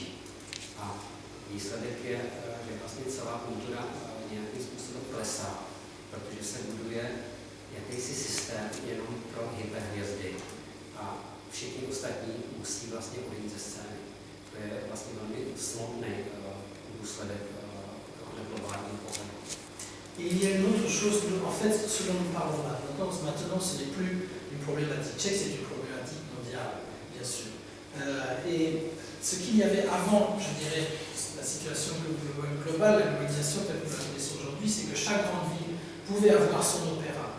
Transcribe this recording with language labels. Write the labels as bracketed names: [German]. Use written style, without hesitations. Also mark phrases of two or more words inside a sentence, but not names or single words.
[Czech] A výsledek je, že vlastně celá kultura nějakým způsobem klesá, protože se buduje jakýsi systém jenom pro hyperhvězdy a všichni ostatní musí vlastně odejít ze scény. To je vlastně velmi smutný důsledek globálního pohledu. [French] Et il y a une autre chose, en fait, ce dont nous parlons là, maintenant ce n'est plus une problématique tchèque, c'est une problématique mondiale, bien sûr. ce qu'il y avait avant, je dirais, la situation globale, la globalisation telle que nous la connaissons aujourd'hui, c'est que chaque grande ville pouvait avoir son opéra.